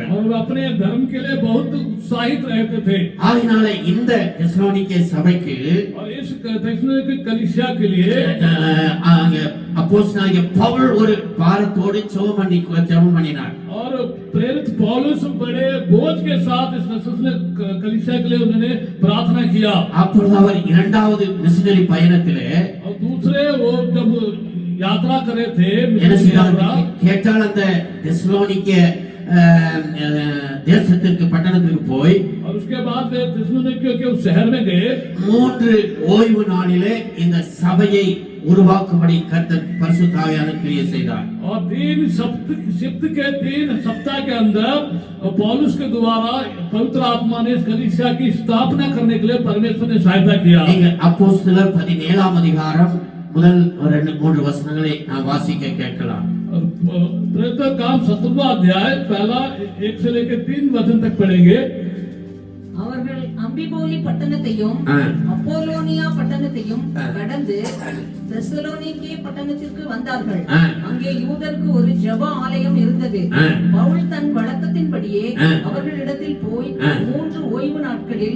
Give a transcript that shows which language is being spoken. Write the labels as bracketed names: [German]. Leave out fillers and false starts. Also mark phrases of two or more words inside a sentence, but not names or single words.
[Hindi] और वो अपने धर्म के लिए बहुत उत्साहित रहते थे। [Tamil] ஆகினால இந்த தெசலோனிக்கே சபைக்கு [Hindi] और इस थेसलोनिके कलीसिया के लिए [Tamil] அப்போஸ்தலனாகிய பவுல் ஒரு பாரத்தோடு ஜெபம் பண்ணினார். [Hindi] और प्रेरित पौलुस बड़े बोझ के साथ इस कलीसिया के लिए उन्होंने प्रार्थना किया। [Tamil] அப்பொழுது அவர் இரண்டாவது மிஷனரி பயணத்திலே, [Hindi] और दूसरे वो जब यात्रा करे थे, [Tamil] என்ன செய்தார் கேட்டால், அந்த தெசலோனிக்கே தேசத்திற்கு பட்டணத்திற்கு போய், [Hindi] और उसके बाद वे थेसलोनिके के उस शहर में गए। [Tamil] 3 ஓய்வு நாளிலே இந்த சபையை உருவாக்கும்படி கர்த்தர் பரிசுத்த ஆவியானவர் கிரியை செய்தார். [Hindi] और 3 सप्ताह के अंदर पौलुस के द्वारा पवित्र आत्मा ने इस कलीसिया की स्थापना करने के लिए परमेश्वर ने सहायता किया। [Tamil] நீங்கள் அப்போஸ்தலர் 17ஆம் அதிகாரம் முதல் 2-3 வசனங்களை நாம் வாசிக்க கேட்கலாம். [Hindi] प्रेरितों काम 17वां अध्याय पहला 1 से लेकर 3 वचन तक पढ़ेंगे। [Tamil] அவர்கள் அங்கே அம்பிபோலி பட்டணத்தையும் ஆ. அப்போலோனியா பட்டணத்தையும் கடந்து தெசலோனிக்கே பட்டணத்திற்கு வந்தார்கள். ஆ. அங்கே யூதருக்கு ஒரு ஜெப ஆலயம் இருந்தது. ஆ. பவுல் தன் வழக்கத்தின்படியே ஆ. அவர்களிடத்தில் போய் ஆ. 3 ஓய்வு நாட்களில்